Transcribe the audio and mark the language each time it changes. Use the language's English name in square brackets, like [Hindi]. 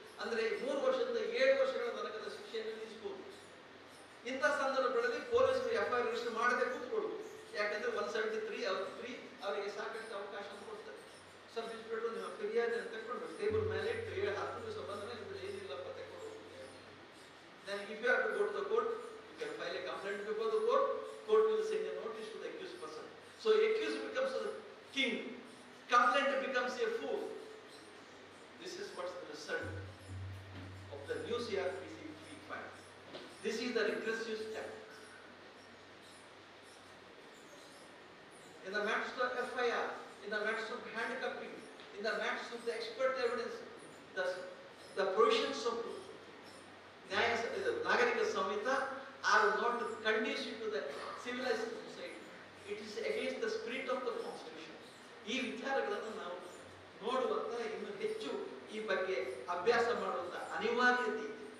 [Kannada] ಅಂದ್ರೆ 3 ವರ್ಷದಿಂದ 7 ವರ್ಷಗಳ ತನಕದ ಶಿಕ್ಷೆಯನ್ನು ವಿಧಿಸಬಹುದು. ಇಂಥ ಸಂದರ್ಭಗಳಲ್ಲಿ ಪೊಲೀಸರು FIR ರಿಜಿಸ್ಟರ್ ಮಾಡದೆ ಕೂತ್ಕೊಳ್ಳುವುದು. ಯಾಕಂದ್ರೆ 173 ಅವರಿಗೆ ಸಾಕಷ್ಟು ಅವಕಾಶ ಕೊಡ್ತಾರೆ. ಸಬ್ ಇನ್ಸ್ಪೆಕ್ಟರ್ ನಿಮ್ಮ ಫಿರ್ಯಾದಿಯನ್ನು ತಗೊಂಡು ಟೇಬಲ್ ಮೇಲೆ 10 ದಿವಸ ಬಂದ ಮೇಲೆ ಏನಿಲ್ಲಪ್ಪ ತಗೊಂಡು. [English] Then if you have to go to the court, you can file a complaint before the court. Court will send a notice to the accused person. So accused becomes a king, complainant becomes a fool. This is what's the result of the new CRPC we find. This is the regressive step. In the matters of FIR, in the matters of handcuffing, in the matters of the expert evidence, the provisions of Nagarika Samhita are not conducive to the civilized society. It is against the spirit of the constitution. [Kannada] ಈ ವಿಚಾರಗಳನ್ನು ನಾವು ನೋಡುವಂತ ಇನ್ನು ಹೆಚ್ಚು ಈ ಬಗ್ಗೆ ಅಭ್ಯಾಸ ಮಾಡುವಂತ ಅನಿವಾರ್ಯತೆ ಇದೆ.